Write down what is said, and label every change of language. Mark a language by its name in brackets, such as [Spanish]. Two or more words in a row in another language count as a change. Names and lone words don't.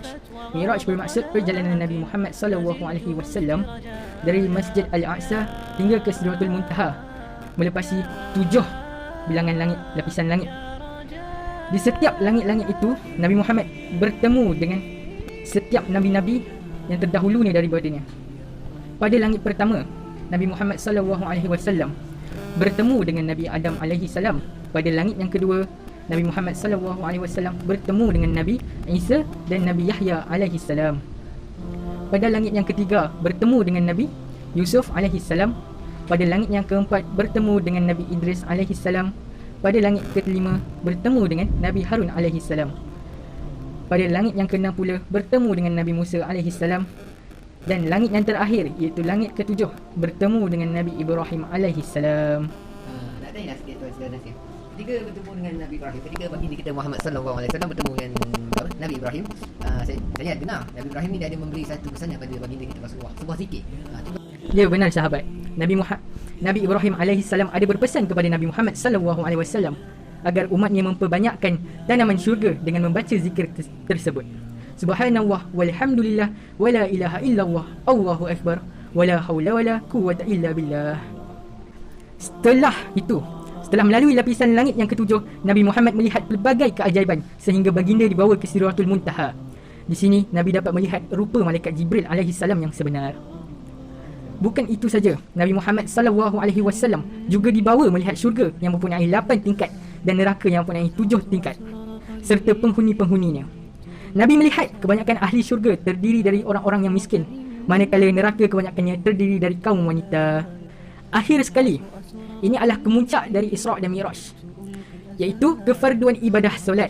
[Malay] Mi'raj bermaksud perjalanan Nabi Muhammad [Arabic] صلى الله عليه وسلم [Malay] dari Masjid Al-Aqsa hingga ke Sidratul Muntaha, melepasi 7 bilangan langit, lapisan langit. Di setiap langit-langit itu, Nabi Muhammad bertemu dengan setiap nabi-nabi yang terdahulu ni daripadanya. Pada langit pertama, Nabi Muhammad [Arabic] صلى الله عليه وسلم [Malay] bertemu dengan Nabi Adam [Arabic] عليه السلام. [Malay] Pada langit yang kedua, Nabi Muhammad [Arabic] صلى الله عليه وسلم [Malay] bertemu dengan Nabi Isa dan Nabi Yahya [Arabic] عليه السلام. [Malay] Pada langit yang ketiga, bertemu dengan Nabi Yusuf [Arabic] عليه السلام. [Malay] Pada langit yang keempat, bertemu dengan Nabi Idris [Arabic] عليه السلام. [Malay] Pada langit kelima, bertemu dengan Nabi Harun [Arabic] عليه السلام. [Malay] Pada langit yang keenam pula, bertemu dengan Nabi Musa [Arabic] عليه السلام. [Malay] Dan langit yang terakhir, iaitu langit ketujuh, bertemu dengan Nabi Ibrahim [Arabic] عليه السلام. [Malay] Nak tanya sikit tuan saudara Nasir. Ketika bertemu dengan Nabi Ibrahim, ketika baginda kita Muhammad [Arabic] صلى الله عليه وسلم [Malay] bertemu dengan Nabi Ibrahim, saya dengar Nabi Ibrahim ni dia ada memberi satu pesan kepada baginda kita Rasulullah, sebuah zikir. Ya, benar sahabat. Nabi Ibrahim [Arabic] عليه السلام [Malay] ada berpesan kepada Nabi Muhammad [Arabic] صلى الله عليه وسلم [Malay] agar umatnya memperbanyakkan tanaman syurga dengan membaca zikir tersebut. [Arabic] سبحان الله والحمد لله ولا إله إلا الله الله أكبر ولا حول ولا قوة إلا بالله. [Malay] Setelah melalui lapisan langit yang ketujuh, Nabi Muhammad melihat pelbagai keajaiban sehingga baginda dibawa ke Sidratul Muntaha. Di sini Nabi dapat melihat rupa malaikat Jibril [Arabic] عليه السلام [Malay] yang sebenar. Bukan itu saja, Nabi Muhammad [Arabic] صلى الله عليه وسلم [Malay] juga dibawa melihat syurga yang mempunyai 8 tingkat dan neraka yang mempunyai 7 tingkat serta penghuni-penghuninya. Nabi melihat kebanyakan ahli syurga terdiri dari orang-orang yang miskin, manakala neraka kebanyakannya terdiri dari kaum wanita. Akhir sekali, ini adalah kemuncak dari Isra' dan Mi'raj, iaitu kefarduan ibadah solat.